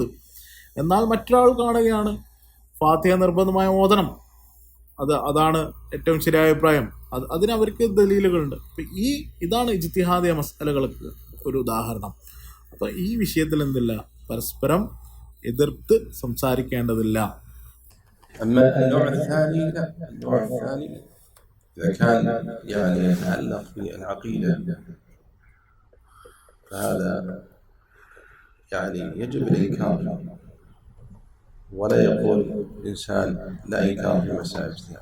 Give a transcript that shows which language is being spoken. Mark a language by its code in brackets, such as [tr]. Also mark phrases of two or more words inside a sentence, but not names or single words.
[ml] എന്നാൽ മറ്റൊരാൾ കാണുകയാണ് ഫാത്തിഹ നിർബന്ധമായ ഓതണം, അതാണ് ഏറ്റവും ശരിയായ അഭിപ്രായം, അതിനവർക്ക് ദലീലുകളുണ്ട്. അപ്പം ഇതാണ് ഇജ്തിഹാദിയ മസ്അലകൾക്ക് ഒരു ഉദാഹരണം. അപ്പം ഈ വിഷയത്തിൽ എന്തില്ല, പരസ്പരം എതിർത്ത് സംസാരിക്കേണ്ടതില്ല. [ar] أما النوع الثاني لا، النوع الثاني إذا كان يعني يتعلق بالعقيدة فهذا يعني يجب الإنكار، ولا يقول إنسان لا إنكار في مسائل اجتهاد.